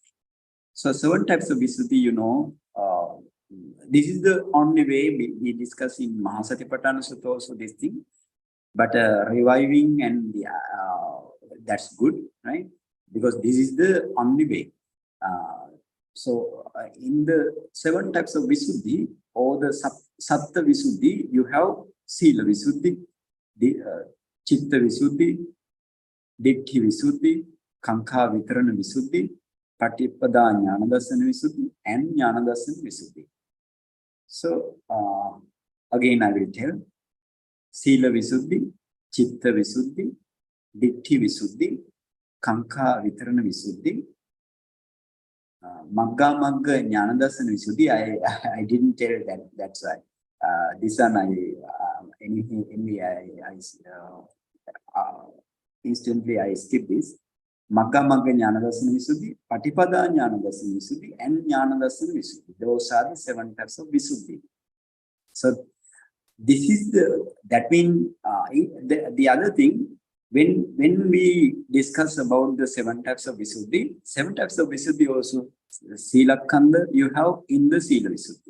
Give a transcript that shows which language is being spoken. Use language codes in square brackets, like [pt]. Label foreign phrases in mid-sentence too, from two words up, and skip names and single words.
[en] So 7 types of Visuddhi, you know, this is the only way we discuss in Mahasatipatthana Sutta also this thing. But reviving and that's good, right? Because this is the only way. So in the 7 types of Visuddhi or the [pi] Satta Visuddhi, [en] you have [pi] Sila Visuddhi, Chitta Visuddhi, Ditti Visuddhi, Kankha Vitarana Visuddhi, Patipada Jnanadassana Visuddhi, and Jnanadassana Visuddhi. [en] So again I will tell [pi] Sila Visuddhi, Chitta Visuddhi, Ditti Visuddhi, Kankha Vitarana Visuddhi, Magga Magga Jnanadassana Visuddhi. [en] I didn't tell that. That's why. This one instantly I skip this. [pi] Magga Magga Jnanadassana Visuddhi, Patipada Jnanadassana Visuddhi, and Jnanadassana Visuddhi. [en] Those are the 7 types of Visuddhi. So this is that means the other thing. When we discuss about the 7 types of Visuddhi, 7 types of Visuddhi also, [pi] Sila Kanda [en] you have in the [pi] Sila Visuddhi.